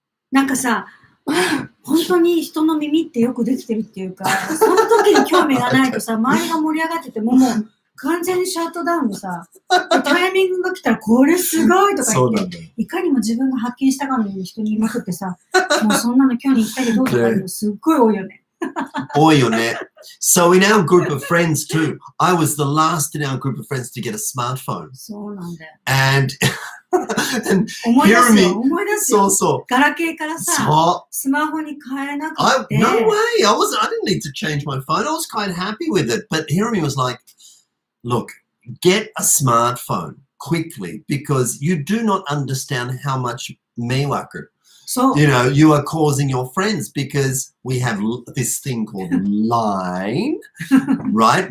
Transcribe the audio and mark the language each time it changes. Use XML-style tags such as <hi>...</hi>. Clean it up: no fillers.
<ja>なんかさ、本当に人の耳ってよくできてるっていうか、その時に興味がないとさ、周りが盛り上がってても、もう完全にシャットダウンでさ、タイミングが来たらこれすごいとか言って、いかにも自分が発見したかのように人に言いまくってさ、もうそんなの今日に行ったりどうとかいうのすっごい多いよね。多いよね。</ja> <en>So in our group of friends too, I was the last in our group of friends to get a smartphone.</en> <ja>そうなんだよ。</ja> <en>And</en> <ja>思い出すよ、思い出すよ。そうそう。ガラケーからさ、スマホに変えなくて。</ja> <en>No way! I didn't need to change my phone. I was quite happy with it. But Hirami was like, look, get a smartphone quickly because you do not understand how much meiwaku, you are causing your friends because we have this thing called Line, right?</en>